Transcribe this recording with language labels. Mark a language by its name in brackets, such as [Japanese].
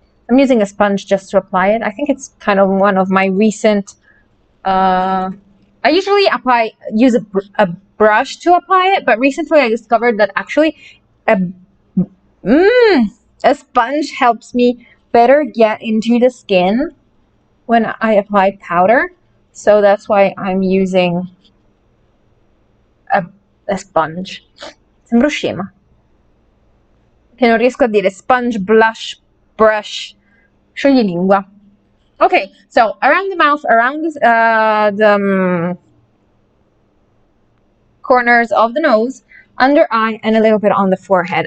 [English] I'm using a sponge just to apply it. I think it's kind of one of my recent, I usually use a brush to apply it, but recently I discovered that actually a sponge helps me better get into the skin when I apply powder. So that's why I'm using a sponge. [Italian] Sembro scema. Che non riesco a dire [English] sponge, blush, brush. [Italian] Scioglilingua. [English] Okay, so around the mouth, around the corners of the nose, under eye, and a little bit on the forehead.